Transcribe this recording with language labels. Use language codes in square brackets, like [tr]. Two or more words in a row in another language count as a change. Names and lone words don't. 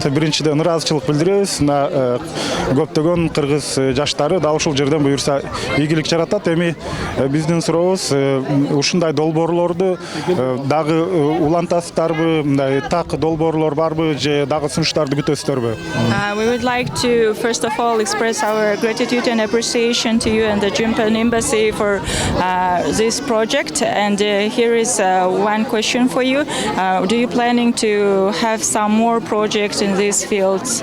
[ky] Биринчиден ыраазычылык билдиребиз. Көптөгөн кыргыз жаштары дал ушул жерден буюрса ийгилик жаратат. Эми биздин сурообуз, ушундай долбоорлорду дагы улантасыздарбы, мындай так долбоорлор барбы же дагы сунуштарды күтөсүздөрбү? [en] We would like to first of all express our gratitude and appreciation to you and the Japan Embassy for this project. project. And here is one question for you. Do you planning to have some more projects in these fields?